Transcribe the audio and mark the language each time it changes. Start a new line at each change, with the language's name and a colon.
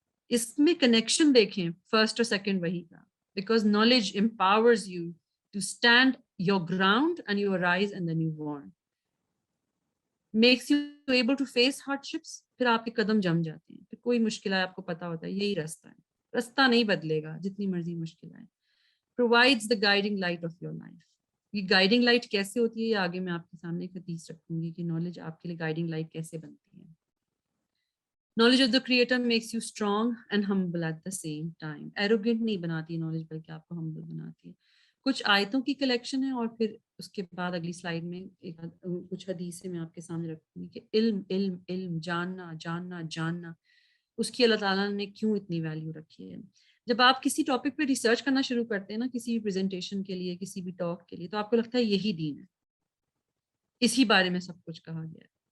Urdu: اس میں کنیکشن دیکھیں فرسٹ اور سیکنڈ وہی کا.
English: Because knowledge empowers you to stand your ground and you arise and then you warn. Makes you able to face hardships.
Urdu: پھر آپ کے قدم جم جاتے ہیں، پھر کوئی مشکل ہے آپ کو پتا ہوتا ہے یہی رستہ ہے، رستہ نہیں بدلے گا جتنی مرضی مشکل آئے.
English: provides the guiding light of your life.
Urdu: یہ گائیڈنگ لائٹ کیسے ہوتی ہے، یہ آگے میں آپ کے سامنے ایک حدیث رکھوں گی کہ نالج آپ کے لیے گائیڈنگ لائٹ کیسے بنتی ہے.
English: Knowledge of the creator makes you strong and humble at the same time.
Urdu: Arrogant نہیں بناتی نالج، بلکہ آپ کو ہمبل بناتی ہے. کچھ آیتوں کی کلیکشن ہے اور پھر اس کے بعد اگلی سلائیڈ میں کچھ حدیثیں میں آپ کے سامنے رکھوں گی کہ علم علم علم، جاننا جاننا جاننا، اس کی اللہ تعالیٰ نے کیوں اتنی ویلیو رکھی ہے. جب آپ کسی ٹاپک پہ ریسرچ کرنا شروع کرتے ہیں نا، کسی بھی پریزنٹیشن کے لیے، کسی بھی ٹاک کے لیے، تو آپ کو لگتا ہے یہی دین ہے، اسی بارے میں سب کچھ کہا گیا ہے.